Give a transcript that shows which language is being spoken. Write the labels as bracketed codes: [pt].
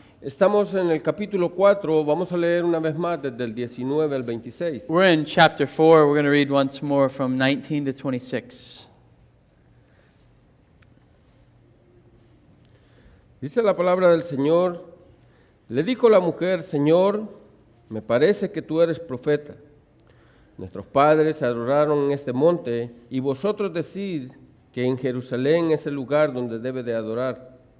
[es] Estamos en el capítulo 4, vamos a leer una vez más desde el 19 al 26. [en] We're in chapter 4. We're going to read once more from 19 to 26. [es] Dice la palabra del Señor: le dijo la mujer: Señor, me parece que tú eres profeta. Nuestros padres adoraron en este monte, y vosotros decís que en Jerusalén es el lugar donde debe de adorar.